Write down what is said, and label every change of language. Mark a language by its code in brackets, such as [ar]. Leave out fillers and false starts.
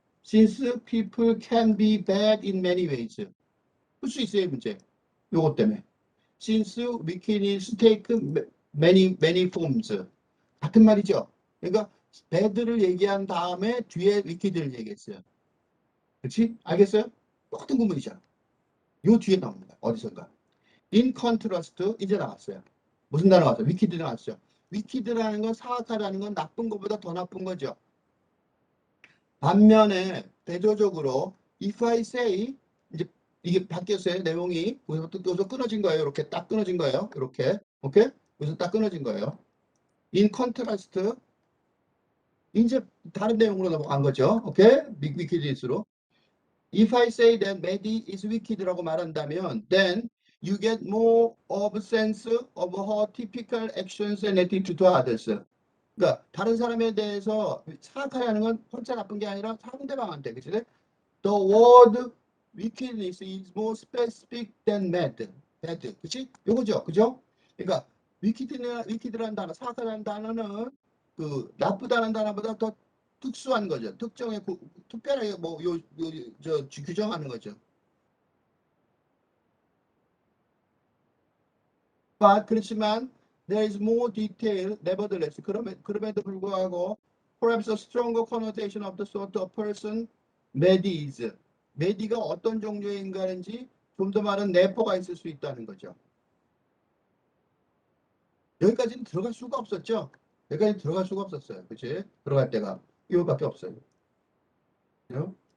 [en] Since people can be bad in many ways. [ko] 풀 수 있어요, 문제. 요것 때문에. [en] Since wickedness take many forms. [ko] 같은 말이죠. 그러니까 bad를 얘기한 다음에 뒤에 wicked를 얘기했어요. 그렇지? 알겠어요? 똑같은 구문이잖아. 요 뒤에 나옵니다. 어디선가. [en] In contrast [ko] 이제 나왔어요. 무슨 단어 나왔어요? wicked 나왔죠. wicked라는 건 사악하다는 건 나쁜 것보다 더 나쁜 거죠. 반면에 대조적으로 [en] if I say [ko] 이제 이게 바뀌었어요. 내용이 여기서 끊어진 거예요. 이렇게 딱 끊어진 거예요. 이렇게 오케이? 여기서 딱 끊어진 거예요. [en] In contrast [ko] 이제 다른 내용으로 넘어간 거죠. 오케이? wickedness로. [en] If I say that Maddie is wicked [ko] 라고 말한다면 [en] then you get more of a sense of her typical actions and attitude to others. [ko] 그러니까 다른 사람에 대해서 사악하다는 건 혼자 나쁜 게 아니라 상대방한테 그치? [en] The word wickedness is more specific than bad. [ko] 그치? 요거죠. 그죠? 그러니까 wicked라는 단어, 사악하다는 단어는 그 나쁘다는 단어보다 더 특수한 거죠. 특별하게 규정하는 거죠. 그렇지만 [en] There is more detail, nevertheless. [ko] 그럼에도 불구하고, [en] perhaps a stronger connotation of the sort of person Maddie is. [ko] Maddie가 어떤 종류의 인간인지 좀 더 많은 내포가 있을 수 있다는 거죠. 여기까지는 들어갈 수가 없었죠. 여기까지 들어갈 수가 없었어요. 그치? 들어갈 때가 이거밖에 없어요. 그죠?